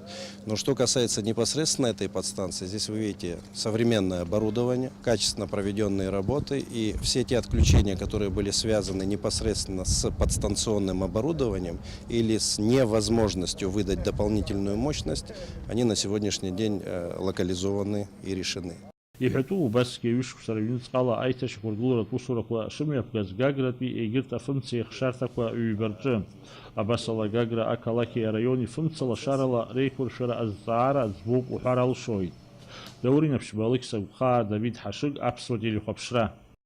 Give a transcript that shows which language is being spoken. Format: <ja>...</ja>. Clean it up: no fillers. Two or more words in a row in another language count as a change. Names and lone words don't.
<ru>Но что касается непосредственно этой подстанции, здесь вы видите современное оборудование, качественно проведенные работы, и все те отключения, которые были связаны непосредственно с подстанционным оборудованием или с невозможностью выдать дополнительную мощность, они на сегодняшний день локализованы и решены.</ru> <ab>Иҳәатәу убасгьы аҩышықәса рыҩныҵҟала аиҭашьақәыргыларатә усурақәа шымҩаԥгаз Гагратәи егьырҭ афымцеи хшарҭақәа ҩба-рҿы. Абасала Гагра ақалақьи араиони фымцалашарала реиқәыршәара азҵаара ӡбоуп уҳәар алшоит. Даурин Аԥшьба, Алықьса Гәхаа, Давид Ҳашыг, Аԥсуа телехәаԥшра.</ab>